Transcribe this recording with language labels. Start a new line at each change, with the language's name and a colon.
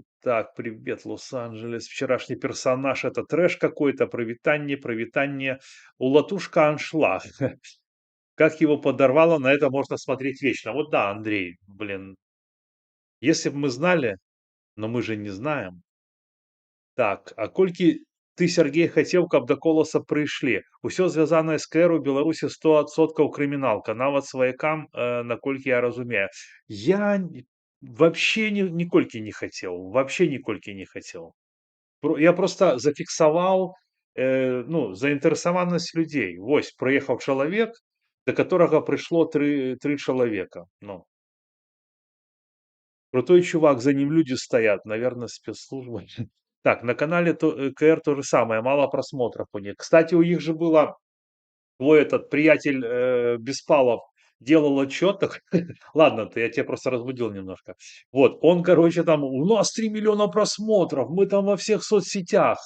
Russian: Так, привет, Лос-Анджелес. Вчерашний персонаж — это трэш какой-то. Привитание, привитание. У Латушка аншлаг. Как его подорвало, на это можно смотреть вечно. Вот да, Андрей, блин. Если бы мы знали, но мы же не знаем.
Belarusian: Так, а колькі ты, Сергей, хацеў, каб да коласа прыйшлі? Усё звязанае з КР у Беларусі 100% крыміналка, нават сваякам, наколькі я разумею. Я
Russian: вообще
Belarusian: ніколькі не хацеў, вообще ніколькі не хацеў. Я просто зафіксаваў, ну, заінтарэсаванасць людзей. Вось, прыехаў чалавек, да которага прыйшло тры чалавека.
Russian: Ну, крутой чувак, за ним люди стоят, наверное, спецслужбы. Так, на канале КР то же самое, мало просмотров у них. Кстати, у них же было, твой этот приятель Беспалов делал отчет. Ладно, я тебя просто разбудил немножко. Вот, он, короче, там, у нас 3 миллиона просмотров, мы там во всех соцсетях.